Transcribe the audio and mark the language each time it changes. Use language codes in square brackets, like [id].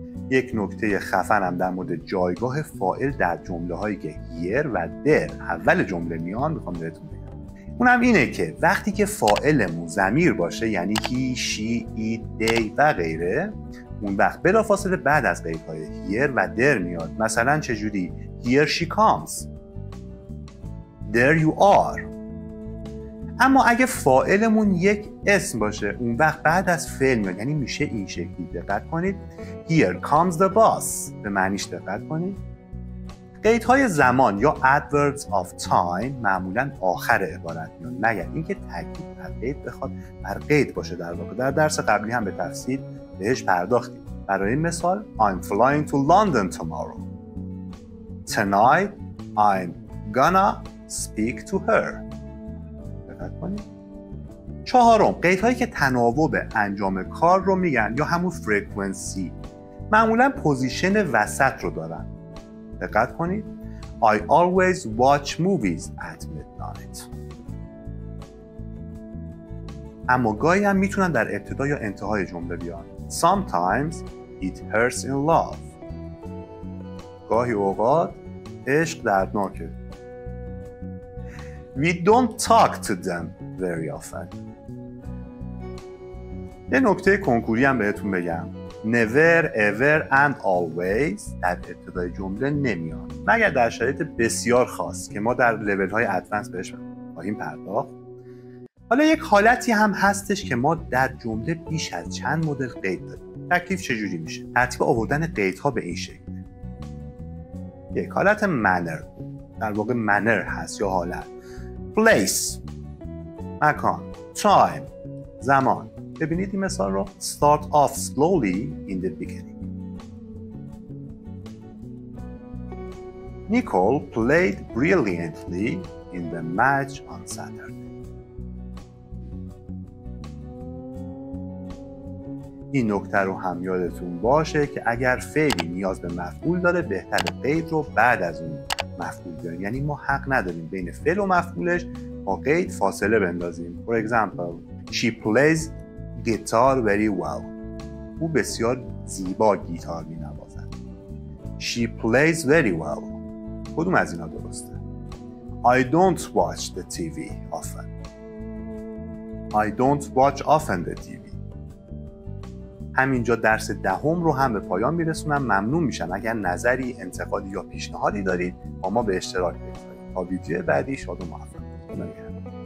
[fa] یک نکته خفنم در مورد جایگاه فاعل در جمله هایی که here و there اول جمله میان میخوام بهتون بگم. اونم اینه که وقتی که فاعلمون ضمیر باشه، یعنی he, she, it, they و غیره، اون وقت بلافاصله بعد از قیدهای here و there میاد. مثلا چجوری؟ [en] Here she comes. There you are. [fa] اما اگه فاعلمون یک اسم باشه، اون وقت بعد از فعل میاد، یعنی میشه این شکلی. دقت کنید. [en] Here comes the bus. [fa] به معنیش دقت کنید. قیدهای زمان یا adverbs of time معمولاً آخر عبارت میان، مگر اینکه تاکید بر قید بخواد بر قید باشه. در واقع در درس قبلی هم به تفصیل بهش پرداختیم. برای مثال [en] I'm flying to London tomorrow. Tonight I'm gonna speak to her. 4. [fa] قیدهایی که تناوب انجام کار رو میگن یا همون فرکانسی، معمولا پوزیشن وسط رو دارن. دقت کنید. [en] I always watch movies at midnight. [fa] اما گاهی هم میتونن در ابتدا یا انتهای جمله بیان. [en] Sometimes it hurts in love. [fa] گاهی اوقات عشق دردناکه. [en] We don't talk to them very often. [fa] یه نکته کنکوری هم بهتون بگم. Never, ever and always در ابتدای جمله نمیان، مگر در شرایط بسیار خاص که ما در لول های ادوانس بهش خواهیم پرداخت. حالا یک حالتی هم هستش که ما در جمله بیش از چند مدل قید داریم. تکلیف چجوری میشه؟ ترتیب آوردن قیدها به این شکل. یک حالت manner، در واقع manner هست یا حالت. place مکان. time زمان. ببینید این مثال رو. [en] Start off slowly in the beginning. Nicole played brilliantly in the match on Saturday. [fa] این نکته رو هم یادتون باشه که اگر فعلی نیاز به مفعول داره، بهتر قید رو بعد از اون مفعول بیاریم. یعنی ما حق نداریم بین فعل و مفعولش با قید فاصله بندازیم. [en] For example, she plays guitar very well. [fa] او بسیار زیبا گیتار می‌نوازد. [en] She plays very well. [fa] کدوم از اینا درسته؟ [en] I don't watch the TV often. I don't watch often the TV. [fa] همینجا درس دهم رو هم به پایان میرسونم. ممنون میشم اگر نظری، انتقادی یا پیشنهادی دارید با ما به اشتراک بگذارید. تا ویدیو بعدی شاد و موفق باشید.